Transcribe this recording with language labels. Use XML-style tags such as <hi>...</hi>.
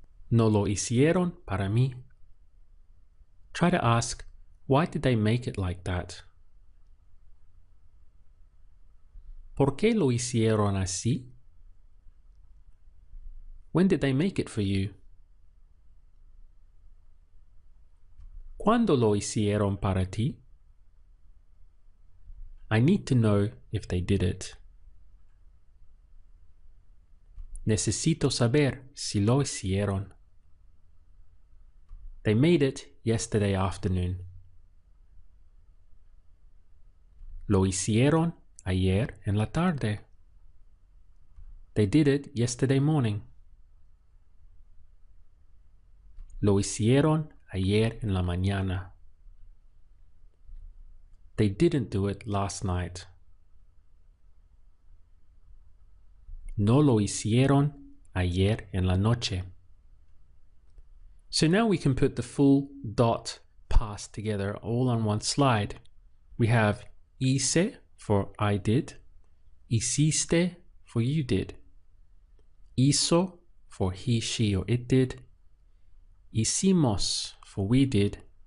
<es>No lo hicieron para mí.</es> <en>Try to ask, why did they make it like that?</en> <es>¿Por qué lo hicieron así?</es> <en>When did they make it for you?</en> <es>¿Cuándo lo hicieron para ti?</es> <en>I need to know if they did it.</en> <es>Necesito saber si lo hicieron.</es> <en>They made it yesterday afternoon.</en> <es>Lo hicieron ayer en la tarde.</es> <en>They did it yesterday morning.</en> <es>Lo hicieron ayer en la mañana.</es> <en>They didn't do it last night.</en> <es>No lo hicieron ayer en la noche.</es> <en>So now we can put the full dot past together all on one slide. We have hice for I did, hiciste for you did, hizo for he, she, or it did. Hicimos for we did.</en>